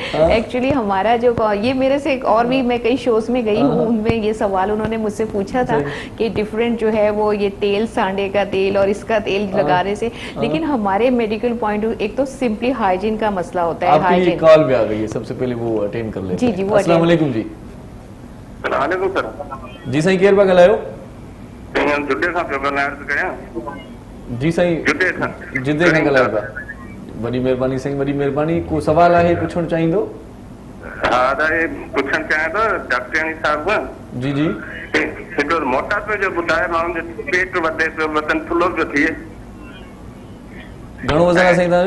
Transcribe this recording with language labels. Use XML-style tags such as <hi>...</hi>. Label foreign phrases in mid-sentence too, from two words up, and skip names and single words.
<ur>ایکچولی ہمارا جو یہ میرے سے اور بھی میں کئی شوز میں گئی ہوں، ان میں یہ سوال انہوں نے مجھ سے پوچھا تھا کہ ڈفرینٹ جو ہے وہ یہ تیل، سانڈے کا تیل اور اس کا تیل لگانے سے، لیکن ہمارے</ur> <en>medical point</en> <ur>ایک تو</ur> <en>simply hygiene</en> <ur>کا مسئلہ ہوتا ہے. آپ کی کال بھی آ گئی ہے، سب سے پہلے وہ اٹینڈ کر لیتے ہیں. جی وہ</ur> <ar>السلام علیکم. جی السلام علیکم سر.</ar> <sd>جی سائیں کیر پہ ڳالهايو؟ جدے کھان پيو ڳالهائڻ ٿو ڪريان. جی سائیں جدے کھان ڳالهايو پيا. وڏي مهرباني سائیں، وڏي مهرباني. کو سوال آهي پڇڻ چاهيندو؟ हा दादा पुछणु चाहियां थो डॉक्टराणी साहिब. जी जी. हिकिड़ो मोटापे जो ॿुधायो, माण्हुनि जो पेट वधे पियो, वज़न थुल्हो पियो थिए. घणो वज़न आहे साईं तव्हांजो?</sd>